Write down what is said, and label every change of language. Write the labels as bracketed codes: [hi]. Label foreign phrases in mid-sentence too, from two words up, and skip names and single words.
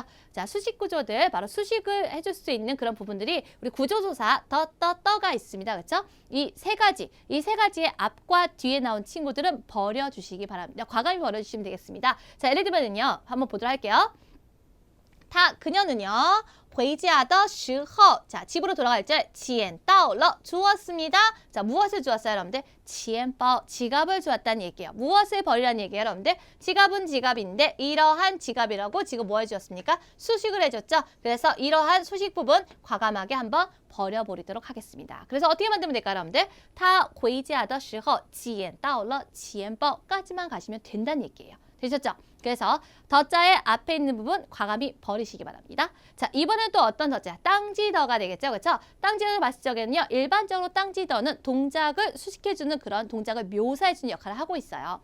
[ko] 자, 수식 구조들, 바로 수식을 해줄 수 있는 그런 부분들이 우리 구조조사 떠가 있습니다. 그렇죠? 이 세 가지의 앞과 뒤에 나온 친구들은 버려주시기 바랍니다. 과감히 버려주시면 되겠습니다. 자, 예를 들면요. 한번 보도록 할게요. 그녀는요. [zh] 回家的时候 [ko] 자, 집으로 돌아갈 때 [zh] 钱到了 [ko] 주었습니다. 자, 무엇을 주었어요, 여러분들? 钱包 지갑을 주었다는 얘기예요. 무엇을 버리라는 얘기예요, 여러분들? 지갑은 지갑인데 이러한 지갑이라고 지금 뭐 해주었습니까? 수식을 해줬죠. 그래서 이러한 수식 부분 과감하게 한번 버려버리도록 하겠습니다. 그래서 어떻게 만들면 될까요, 여러분들? [zh] 他回家的时候钱到了钱包 [ko] 까지만 가시면 된다는 얘기예요. 되셨죠? 그래서 더자의 앞에 있는 부분 과감히 버리시기 바랍니다. 자, 이번엔 또 어떤 더자? 땅지더가 되겠죠. 그렇죠? 땅지더 봤을 적에는요. 일반적으로 땅지더는 동작을 수식해주는 그런 동작을 묘사해주는 역할을 하고 있어요.